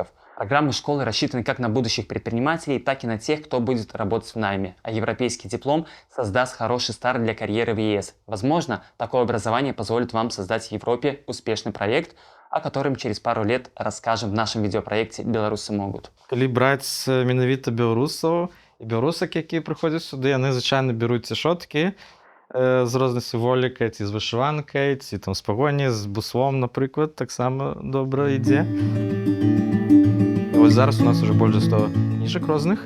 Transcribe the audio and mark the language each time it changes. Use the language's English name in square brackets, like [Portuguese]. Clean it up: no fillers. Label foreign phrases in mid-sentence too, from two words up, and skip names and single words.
[Russian] Программы школы рассчитаны как на будущих предпринимателей, так и на тех, кто будет работать в найме, а европейский диплом создаст хороший старт для карьеры в ЕС. Возможно, такое образование позволит вам создать в Европе успешный проект, о котором через пару лет расскажем в нашем видеопроекте «Белорусы могут». [Belarusian] Калі браць менавіта беларусаў і беларусак, якія прыходзяць сюды, яны звычайна бяруць ці шоткі з рознай сімволікай, ці з вышыванкай, ці там з пагоні, з буслом, напрыклад, таксама добра ідзе. Вось зараз у нас уже больш за 100 кніжак розных.